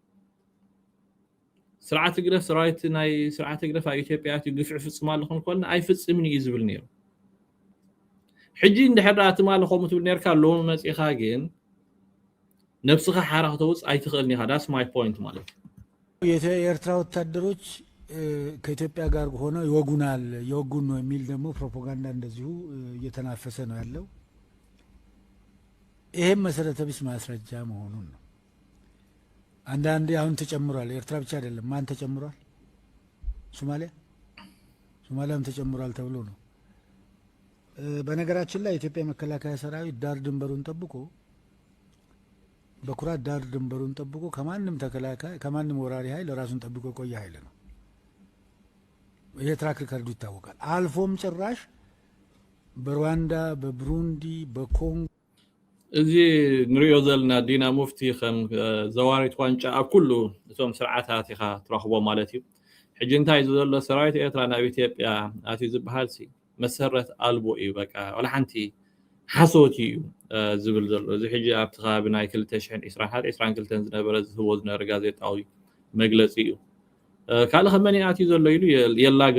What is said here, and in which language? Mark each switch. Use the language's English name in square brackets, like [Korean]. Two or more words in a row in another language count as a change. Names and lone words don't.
[Tigrinya] ስርዓተ ግደፍ ሰራዊት ናይ ስርዓተ ግደፍ ኣብ ኢትዮጵያ ኣትዩ ግፍዕ ፍፅም ኣለኹም ኮልና ኣይፍፅምን እዩ ዝብል ነይሩ ሕጂ እንድሕር ኣትማለ ከምኡ ትብል ነርካ ሎሚ መፂኻ ግን ነፍስኻ ሓራ ክትውፅ ኣይትኽእልኒ ኢኻ [English] that's my point [Tigrinya] ማለት እዩ [Amharic] የኤርትራ ወታደሮች ከኢትዮጵያ ጋር ሆነው ይወጉናል ይወጉን ነው የሚል ደግሞ ፕሮፓጋንዳ እንደዚሁ እየተናፈሰ ነው ያለው ይሄም መሰረተ ቢስ ማስረጃ መሆኑን ነው አንዳንዴ አሁን ተጨምሯል ኤርትራ ብቻ አይደለም ማን ተጨምሯል ሶማሊያም ተጨምሯል ተብሎ ነው በነገራችን ላይ ኢትዮጵያ መከላከያ ሰራዊት ዳር ድንበሩን ጠብቆ በኩራት ዳር ድንበሩን ጠብቆ ከማንም ተከላካይ ከማንም ወራሪ ኃይል ራሱን ጠብቆ ቆየ ኃይል ነው ይሄ [English] track record [Amharic] ይታወቃል አልፎም ጭራሽ በሩዋንዳ በብሩንዲ በኮንጎ [Tigrinya] እዚ ንሪኦ ዘለና ዲና ሙፍቲ ከም ዘዋሪት ዋንጫ ኣብ ኩሉ እቶም ስርዓታት ኢኻ ትረኽቦ ማለት እዩ ሕጂ እንታይ ዘሎ ሰራዊት ኤርትራ ናብ ኢትዮጵያ ኣትዩ ዝበሃል ሲ መሰረት ኣልቦ እዩ በቃ ወላ ሓንቲ ሓሶት እዩ ዝብል ዘሎ እዚ ሕጂ ኣብቲ ከባቢ ናይ 2021-22 ዝነበረ ዝህቦ ዝነበረ ጋዜጣዊ መግለፂ እዩ ካልእ ከመን ኣትዩ ዘሎ ኢሉ የላግፅ